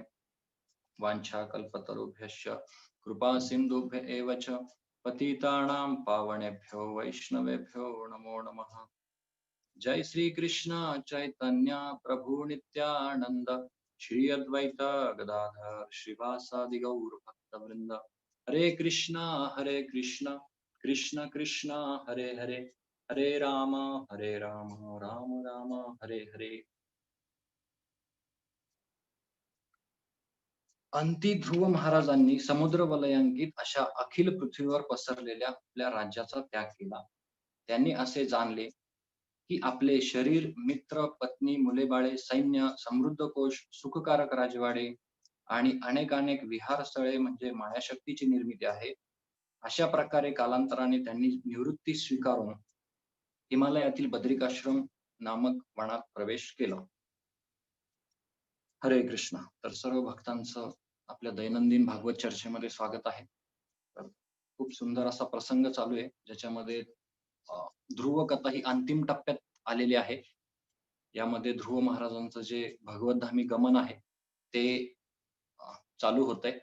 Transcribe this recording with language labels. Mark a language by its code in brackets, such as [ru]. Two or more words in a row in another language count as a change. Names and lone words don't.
[sa] वाञ्छाकल्पतरुभ्यश्च कृपा सिन्धुभ्य एव च पतितानां पावनेभ्यो वैष्णवेभ्यो नमो नमः। जय श्री कृष्ण चैतन्य प्रभु नित्यानंद श्री अद्वैत गदाधर श्रीवासादि गौर भक्तवृंद। हरे कृष्ण कृष्ण कृष्ण हरे हरे, हरे राम राम राम हरे हरे। [mr] अंती ध्रुव महाराजांनी समुद्र वलयांकित अशा अखिल पृथ्वीवर पसरलेल्या आपल्या राज्याचा त्याग केला। त्यांनी असे जाणले की आपले शरीर, मित्र, पत्नी, मुले बाळे, सैन्य, समृद्ध कोश, सुखकारक राजवाडे आणि अनेक विहारस्थळे म्हणजे मायाशक्तीची निर्मिती आहे। अशा प्रकारे कालांतराने त्यांनी निवृत्ती स्वीकारून हिमालयातील बद्रिकाश्रम नामक वनात प्रवेश केला. [sa] हरे कृष्ण. [mr] तर सर्व भक्तांचं आपल्या दैनंदिन भागवत चर्चेमध्ये स्वागत आहे. तर खूप सुंदर असा प्रसंग चालू आहे, ज्याच्यामध्ये ध्रुव कथा ही अंतिम टप्प्यात आलेली आहे. यामध्ये ध्रुव महाराजांचं जे भगवतधामी गमन आहे, ते चालू होतंय.